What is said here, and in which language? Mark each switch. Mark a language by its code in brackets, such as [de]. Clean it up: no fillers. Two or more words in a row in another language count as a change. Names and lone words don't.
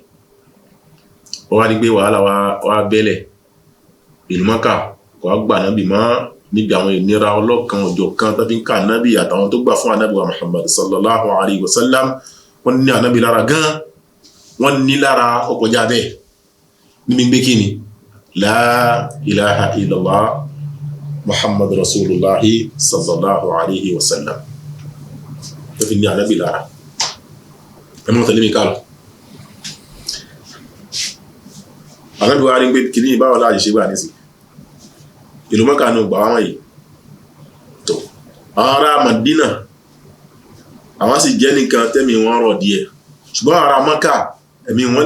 [yo] Wọ́n wá ní pé wàhálà wa bẹ́lẹ̀ ìlú Mákà kò wá gbà nábì mọ́ níbi àwọn ìnira ọlọ́kan ọjọ́ kan tó fi ń ká nábì àtàwọn tó gbà fún ànábì wa Muhammad [ar] صلى الله عليه وسلم. [yo] Wọ́n ní ànábì lára gan wọ́n ní lára ọkọjá bẹ́ẹ̀ níbi gbé kí ni [ar] لا إله إلا الله محمد رسول الله صلى الله عليه وسلم [yo] tó fi ní ànábì lára. Ẹ mọ́ tẹ̀lé mi ká lọ. Ànábì wa rí pé kìíní báwo láàyè ṣe gbà ní sí ìlú Mákà ní ọgbà wọn yìí tó àwọn ará Madina àwọn sì jẹ́ nìkan tẹ́mi wọn rọ̀ díẹ̀ ṣùgbọ́n ará Mákà ẹ̀mí